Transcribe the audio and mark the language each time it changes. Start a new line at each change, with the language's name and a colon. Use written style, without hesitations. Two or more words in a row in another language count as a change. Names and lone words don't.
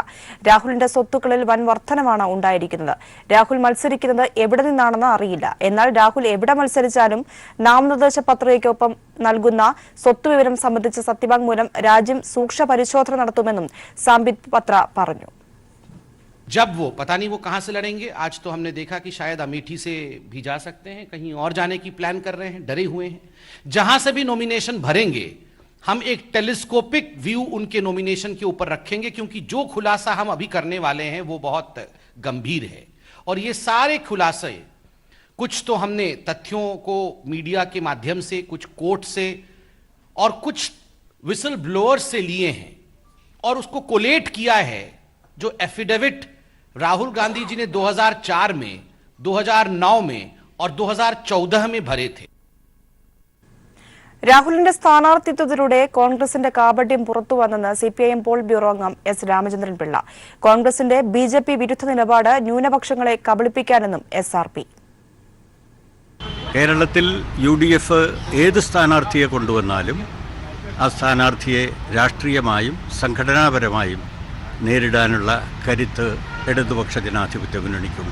Malayalam: രാഹുലിന്റെ സ്വത്തുക്കളിൽ വൻ വർധനമാണ് ഉണ്ടായിരിക്കുന്നത്. രാഹുൽ മത്സരിക്കുന്നത് എവിടെ നിന്നാണെന്ന് അറിയില്ല. എന്നാൽ രാഹുൽ എവിടെ മത്സരിച്ചാലും നാമനിർദ്ദേശ പത്രികയ്ക്കൊപ്പം നൽകുന്ന സ്വത്തുവിവരം സംബന്ധിച്ച സത്യവാങ്മൂലം രാജ്യം സൂക്ഷ്മ പരിശോധന നടത്തുമെന്നും സാംബിത് പാത്ര പറഞ്ഞു.
Hindi: जब वो पता नहीं वो कहां से लड़ेंगे. आज तो हमने देखा कि शायद अमेठी से भी जा सकते हैं, कहीं और जाने की प्लान कर रहे हैं, डरे हुए हैं. जहां से भी नॉमिनेशन भरेंगे हम एक
English: telescopic view
Hindi: उनके नॉमिनेशन के ऊपर रखेंगे, क्योंकि जो खुलासा हम अभी करने वाले हैं वो बहुत गंभीर है. और ये सारे खुलासे कुछ तो हमने तथ्यों को मीडिया के माध्यम से, कुछ कोर्ट से और कुछ
English: whistle blowers
Hindi: से लिए हैं और उसको कोलेट किया है. जो एफिडेविट राहुल गांधी जी ने 2004 में, 2009 में और 2014 में भरे थे.
Malayalam: രാഹുലിന്റെ സ്ഥാനാർത്ഥിത്വത്തിലൂടെ കോൺഗ്രസിന്റെ കാപട്യം പുറത്തുവന്നെന്ന് CPIM
English: polit bureau
Malayalam: അംഗം S രാമചന്ദ്രൻ പിള്ള. കോൺഗ്രസിന്റെ BJP വിരുദ്ധ നിലപാട് ന്യൂനപക്ഷങ്ങളെ കബളിപ്പിക്കാനെന്നും SRP. കേരളത്തിൽ UDF ഏത് സ്ഥാനാർത്ഥിയെ കൊണ്ടുവന്നാലും ആ സ്ഥാനാർത്ഥിയെ രാഷ്ട്രീയമായും സംഘടനാപരമായും നേരിടാനുള്ള കരുത്ത് ഇടതുപക്ഷ ജനാധിപത്യ മുന്നണിക്കുണ്ട്.